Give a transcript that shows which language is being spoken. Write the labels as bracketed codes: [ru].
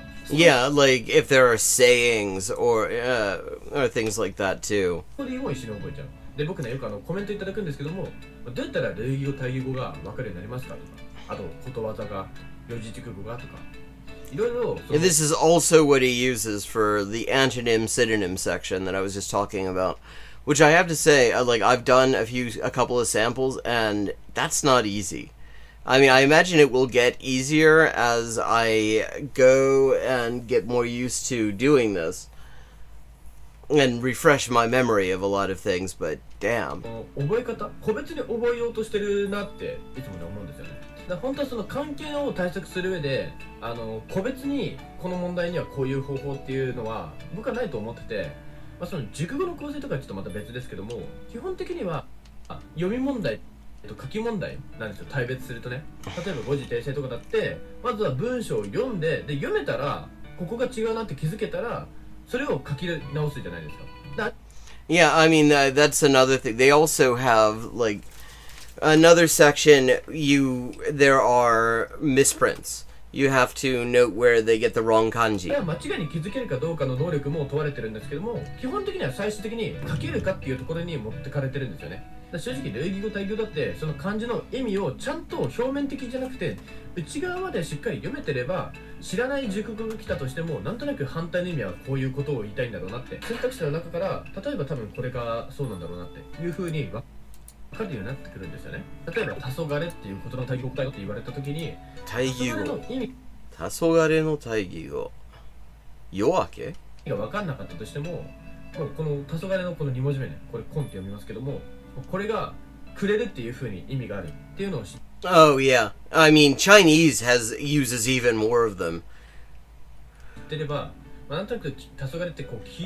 [en] Yeah, like if there are sayings or things like that too. [ja] で、僕ね、よくコメントいただくんですけども、どうやったら類義語対義語が分かるようになりますかとか、あとことわざが、四字熟語がとか、いろいろ。 [en] This is also what he uses for the antonym synonym section that I was just talking about, which I have to say, I've done a couple of samples, and that's not easy. I mean, I imagine it will get easier as I go and get more used to doing this and refresh my memory of a lot of things, but damn. [ja] 覚え方、個別に覚えようとしてるなっていつもね思うんですよね。だから本当はその関係を対策する上で、個別にこの問題にはこういう方法っていうのは僕はないと思ってて、まあ、その熟語の構成とかはちょっとまた別ですけども、基本的には読み問題書き問題なんですよ。対別するとね、例えば誤字訂正とかだって、まずは文章を読んで、で読めたらここが違うなって気づけたら。それを書き直すじゃないですか。 [en] Yeah, I mean, that's another thing. They also have, like, another section, there are misprints. you have to note where they get the wrong [ja] こ [en] kanji. [ja] れは間違いに気づけるかどうかの能力も問われてるんですけども、基本的には最終的に書けるかっていうところに持ってかれてるんですよね。だから正直類義語対義語だってその漢字の意味をちゃんと表面的じゃなくて内側までしっかり読めてれば、知らない熟語が来たとしてもなんとなく反対の意味はこういうことを言いたいんだろうなって選択肢の中から例えば多分これがそうなんだろうなっていう風に分かるようになってくるんですよね。例えば黄昏っていうことの対義語だよって言われた時に対義語。黄昏の意味黄昏の対義語。夜明け？が分かんなかったとしても、もうこの黄昏のこの2文字目ね、これコンって読みますけども、これがくれるっていう風に意味があるっていうのを知って [en] Oh yeah. I mean, Chinese uses even more of them. [ja] れば、まあ、なんとなく黄昏ってこう黄